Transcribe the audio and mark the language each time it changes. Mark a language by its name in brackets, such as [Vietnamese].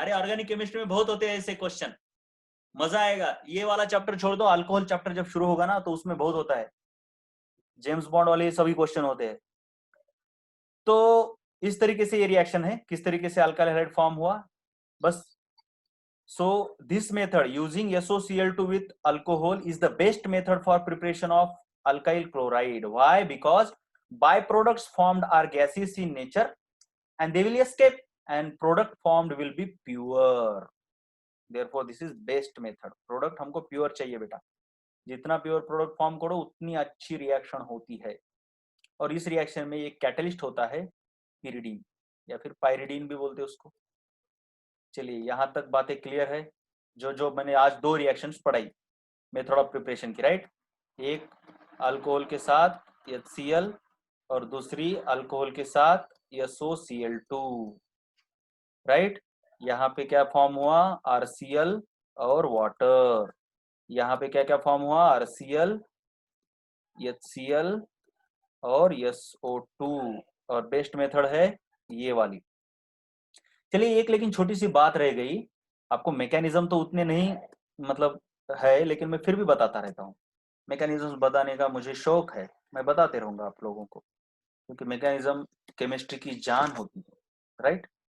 [Hindi] अरे organic chemistry में बहुत होते हैं ऐसे क्वेश्चन, मजा आएगा। ये वाला चैप्टर छोड़ दो, अल्कोहल चैप्टर जब शुरू होगा ना तो उसमें बहुत होता है, जेम्स बॉन्ड वाले सभी क्वेश्चन होते हैं। तो इस तरीके से ये रिएक्शन है, किस तरीके से अल्काइल हैलाइड फॉर्म हुआ, बस। [English] So this method using SOCl2 with alcohol is the best method for preparation of alkyl chloride. Why? Because byproducts formed are gaseous in nature and they will escape and product formed will be pure. Therefore this is best method. [Hindi] Product हमको pure चाहिए बेटा, जितना pure product form करो उतनी अच्छी reaction होती है। और इस reaction में एक catalyst होता है pyridine या फिर pyridine भी बोलते हैं उसको। चलिए यहाँ तक बातें क्लियर है। जो जो मैंने आज दो रिएक्शंस पढ़ाई मेथड ऑफ प्रिपरेशन की, राइट। एक अल्कोहल के साथ HCl और दूसरी अल्कोहल के साथ SOCl2, राइट। यहाँ पे क्या फॉर्म हुआ? RCl और वाटर। यहाँ पे क्या क्या फॉर्म हुआ? RCl, HCl और SO2। और बेस्ट मेथड है ये वाली। चलिए एक लेकिन छोटी सी बात रह गई, आपको मैकेनिज्म तो उतने नहीं मतलब है, लेकिन मैं फिर भी बताता रहता हूँ। मैकेनिज्म बताने का मुझे शौक है, मैं बताते रहूंगा आप लोगों को, क्योंकि मैकेनिज्म केमिस्ट्री की जान होती है, राइट।